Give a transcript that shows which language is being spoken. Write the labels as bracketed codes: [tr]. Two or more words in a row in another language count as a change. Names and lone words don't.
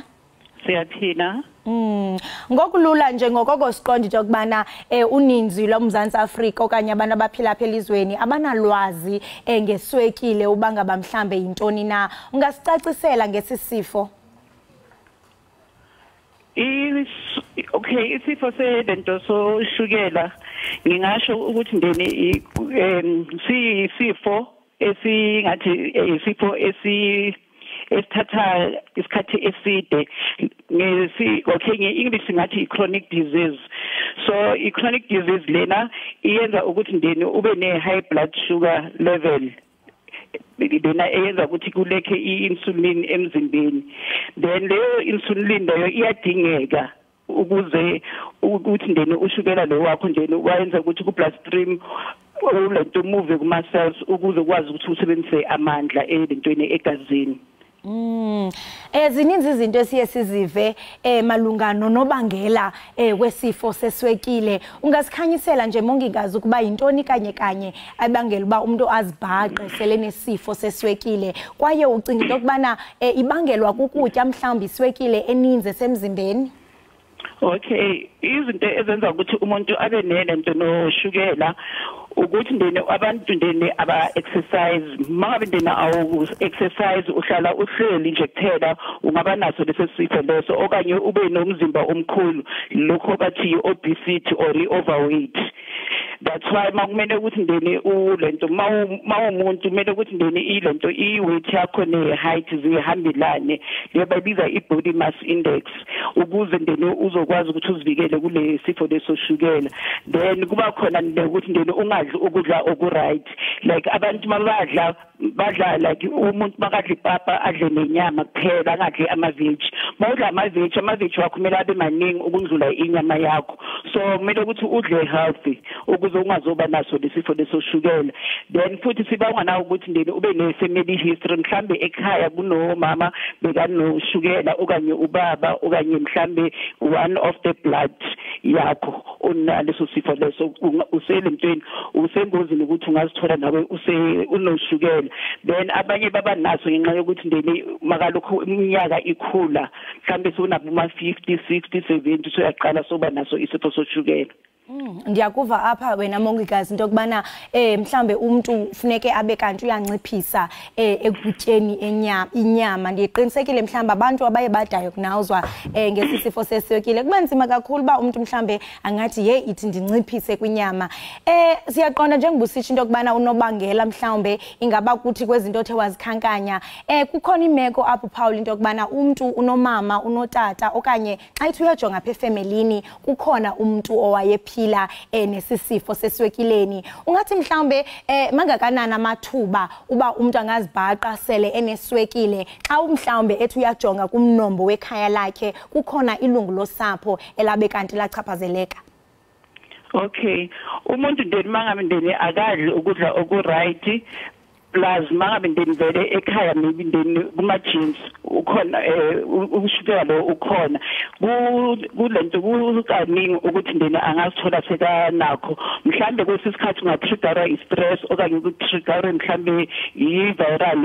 [xh] Siyaphila. Ngokulula nje ngokoko siqondi nje ukubana uninzi lomzantsi Afrika okanye abantu abaphila apha elizweni abanalwazi ngeswekile ubangaba mhlambe yintoni na. Ungasicacisela ngesisifo? [zu] Okay, isifo selento soshukela ngingasho ukuthi ndeni siyisifo esingathi isifo esithatha isikhathi eside nge-English ngathi [en] chronic disease. [zu] So i-chronic disease lena iyenza ukuthi ndeni ube ne- [en] high blood sugar level, [zu] lena eyenza ukuthi kulekhe i-insulin emzimbeni. Then leyo insulin leyo iyadingeka ukuze ukuthi ndeni ushukela lo wakho ndeni wayenza ukuthi ku-bloodstream ulento move kuma-cells ukuze ukwazi ukuthi usebenzise amandla elentweni egazini. [xh] Zininzi izinto esiye sizive malunga nonobangela wesifo seswekile. Ungasikhanyisela nje mongikazi ukuba yintoni kanye abangela uba umuntu azibhaqe sele nesifo seswekile, kwaye ucinga into okubana ibangelwa kukutya mhlawumbi iswekile eninzi esemzimbeni? [zu] Okay, izinto ezenza ukuthi umuntu abe nento noshukela ukuthi ndene abantu ndene aba exercise. Mangabe ndene awu exercise uhlala uhleli nje kuphela ungaba naso lesi sifo leso, okanye ube nomzimba omkhulu lokho bathi [en] obesity or overweight. that's why [zu] makumele ukuthi ndeni ulento mawumuntu kumele ukuthi ndeni ilento iweight yakho ne-height zihambelane le bayibiza i- [en] body mass index [zu] ukuze ndeni uzokwazi ukuthi uzivikele kule sifo lesoshukela. Then kuba khona ukuthi ndeni ungadli ukudla okuright, like abantu badla like umuntu makadla ipapa adle nenyama kuphela angadli ama-veg. Mawudla ama-veg wakho kumele abe maningi ukundlula inyama yakho, so kumele ukuthi udle healthy ukuze ungazoba naso lesifo lesoshukela. Then futhi sibangwa nawo ukuthi ndeni ube ne- [en] family history, [zu] mhlambe ekhaya kunomama bekanoshukela okanye ubaba okanye mhlambe [en] one of the blood [zu] yakho onaleso sifo leso, uselemntweni usengozini ukuthi ungazithola nawe unoshukela. Then abanye baba naso ngenxa yokuthi ndeni makalokho iminyaka ikhula, mhlambe sonabo ma-50 60 70 soyaqala soba naso isifo soshukela. [xh] Ndiyakuva apha wena mongikazi into kubana mhlambe umuntu ufuneke abe kanti uyanciphisa ekutyeni inyama. Ndiqinisekile mhlambe abantu abaye badiagnoswa ngesifo seswekile kuba nzima kakhulu ba umuntu mhlambe angathi hey ithi ndinciphise kwinyama. Siyaqonda njengobusitsho into kubana unobangela mhlambe ingaba kuthi kwezinto othe wazikhankanya kukhona imeko apho Paul into kubana umuntu unomama unotata okanye xa ithi uyajonga apha efamilini kukhona umuntu owayephila nesisifo seswekileni. Ungathi mhlambe mangakanani amathuba uba umuntu angazibhaqa sele eneswekile xa mhlambe ethi uyajonga kumnombo wekhaya lakhe kukhona ilungu losapho elabe kanti lachaphazeleka? [zu] Okay, umuntu ndeni mangabe ndeni akadli ukudla okuright plus mangabe ndeni vele ekhaya maybe ndeni kuma-genes ukhona ushukela lo ukhona kulento kukaningi ukuthi ndeni angazithola sekanakho, mhlambe kwesisikhathi ungatriggerwa i-stress okanye ukutriggerwa mhlambe i-viral